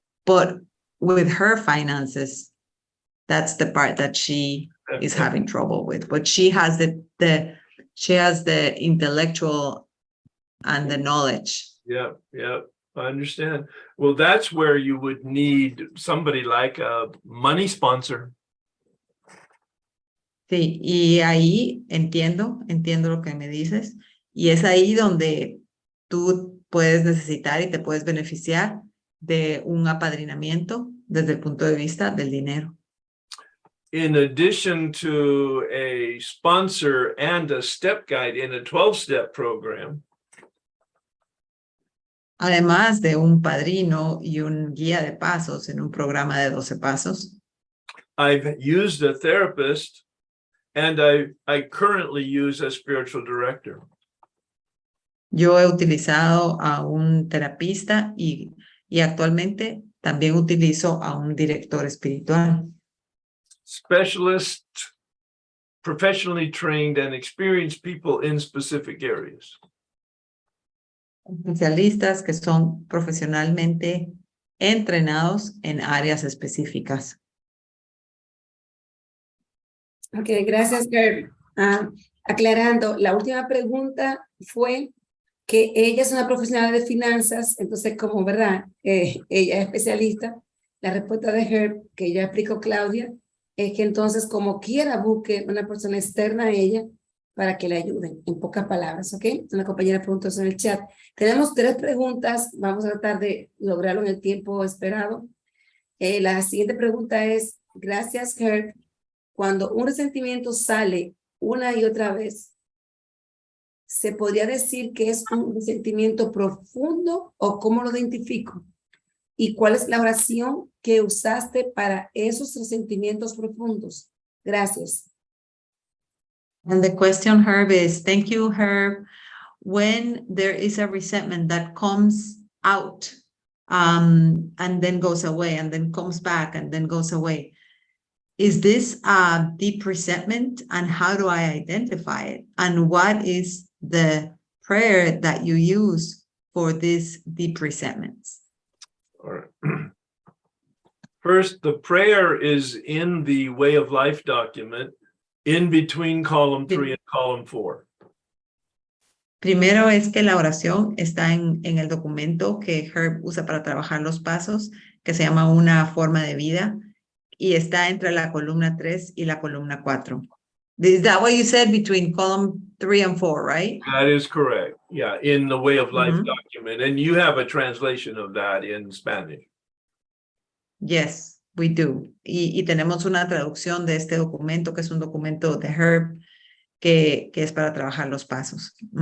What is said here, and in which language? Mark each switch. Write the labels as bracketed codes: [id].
[en] But with her finances, that's the part that she is having trouble with. But she has the intellectual and the knowledge. Yeah, I understand. Well, that's where you would need somebody like a money sponsor. [es] Sí, y ahí entiendo lo que me dices. Y es ahí donde tú puedes necesitar y te puedes beneficiar de un apadrinamiento desde el punto de vista del dinero. [en] In addition to a sponsor and a step guide in a 12-step program, [es] además de un padrino y un guía de pasos en un programa de 12 pasos, [en] I've used a therapist and I currently use a spiritual director. [es] yo he utilizado a un terapista y actualmente también utilizo a un director espiritual. [en] Specialists, professionally trained and experienced people in specific areas. [es] Especialistas que son profesionalmente entrenados en áreas específicas. Ok, gracias, Herb. Aclarando, la última pregunta fue que ella es una profesional de finanzas, entonces como, ¿verdad? Ella es especialista. La respuesta de Herb, que ya explicó Claudia, es que entonces como quiera busque una persona externa a ella para que le ayuden, en pocas palabras, ¿ok? Una compañera preguntó eso en el chat. Tenemos 3 preguntas, vamos a tratar de lograrlo en el tiempo esperado. La siguiente pregunta es, gracias, Herb. Cuando un resentimiento sale una y otra vez, ¿se podría decir que es un resentimiento profundo o cómo lo identifico? ¿Y cuál es la oración que usaste para esos resentimientos profundos? Gracias. [en] And the question, Herb, is, thank you, Herb. When there is a resentment that comes out and then goes away and then comes back and then goes away, is this a deep resentment, and how do I identify it? And what is the prayer that you use for these deep resentments? All right. First, the prayer is in the Way of Life document, in between column 3 and column 4. [es] Primero es que la oración está en el documento que Herb usa para trabajar los pasos, que se llama Una Forma de Vida, y está entre la columna 3 y la columna 4. [en] Is that what you said, between column 3 and 4, right? That is correct. Yeah, in the Way of Life document. And you have a translation of that in Spanish. Yes, we do. [es] Y tenemos una traducción de este documento, que es un documento de Herb, que es para trabajar los pasos.